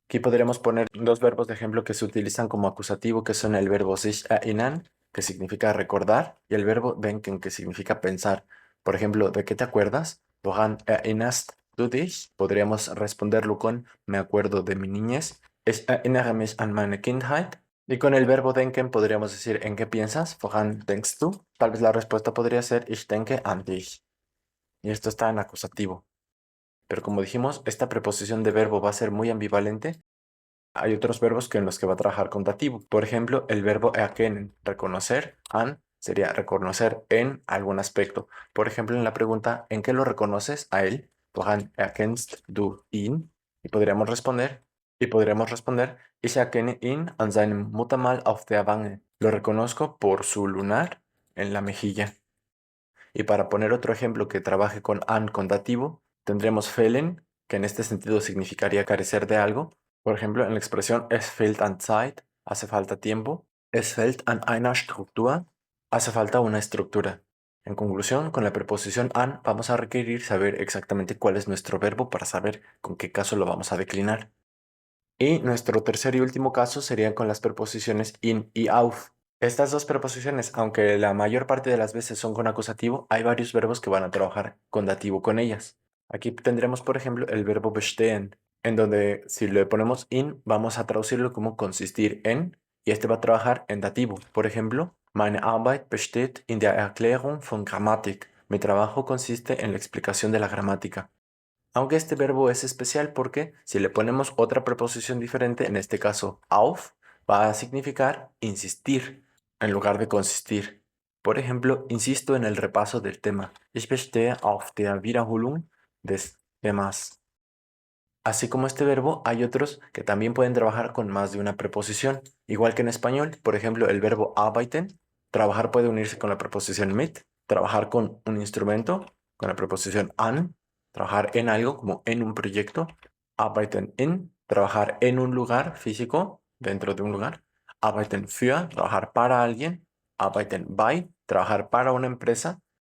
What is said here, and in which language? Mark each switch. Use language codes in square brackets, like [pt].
[es] Aquí podríamos poner dos verbos de ejemplo que se utilizan como acusativo, que son el verbo sich erinnern, que significa recordar, y el verbo denken, que significa pensar. Por ejemplo, ¿de qué te acuerdas? [de] Woran erinnerst du dich? [es] Podríamos responderlo con me acuerdo de mi niñez. [de] Ich erinnere mich an meine Kindheit. [es] Y con el verbo denken podríamos decir ¿en qué piensas? [de] Woran denkst du? [es] Tal vez la respuesta podría ser [de] ich denke an dich. [es] Y esto está en acusativo. Pero como dijimos, esta preposición de verbo va a ser muy ambivalente. Hay otros verbos que en los que va a trabajar con dativo. Por ejemplo, el verbo erkennen, reconocer, an, sería reconocer en algún aspecto. Por ejemplo, en la pregunta ¿en qué lo reconoces a él? [de] Woran erkennst du ihn? [es] Y podríamos responder [de] ich erkenne ihn an seinem Muttermal auf der Wange. [es] Lo reconozco por su lunar en la mejilla. Y para poner otro ejemplo que trabaje con an con dativo, tendremos fehlen, que en este sentido significaría carecer de algo. Por ejemplo, en la expresión [de] es fehlt an Zeit, [es] hace falta tiempo. [de] Es fehlt an einer Struktur, [es] hace falta una estructura. En conclusión, con la preposición an vamos a requerir saber exactamente cuál es nuestro verbo para saber con qué caso lo vamos a declinar. Y nuestro tercer y último caso serían con las preposiciones in y auf. Estas dos preposiciones, aunque la mayor parte de las veces son con acusativo, hay varios verbos que van a trabajar con dativo con ellas. Aquí tendremos, por ejemplo, el verbo bestehen, en donde si le ponemos in, vamos a traducirlo como consistir en, y este va a trabajar en dativo. Por ejemplo, [de] meine Arbeit besteht in der Erklärung von Grammatik. [es] Mi trabajo consiste en la explicación de la gramática. Aunque este verbo es especial porque si le ponemos otra preposición diferente, en este caso auf, va a significar insistir en lugar de consistir. Por ejemplo, insisto en el repaso del tema. [de] Ich bestehe auf der Wiederholung des Themas. [es] Así como este verbo, hay otros que también pueden trabajar con más de una preposición. Igual que en español, por ejemplo, el verbo arbeiten, trabajar puede unirse con la preposición mit, trabajar con un instrumento, con la preposición an, trabajar en algo como en un proyecto, arbeiten in, trabajar en un lugar físico, dentro de un lugar, arbeiten für, trabajar para alguien, arbeiten bei, trabajar para una empresa.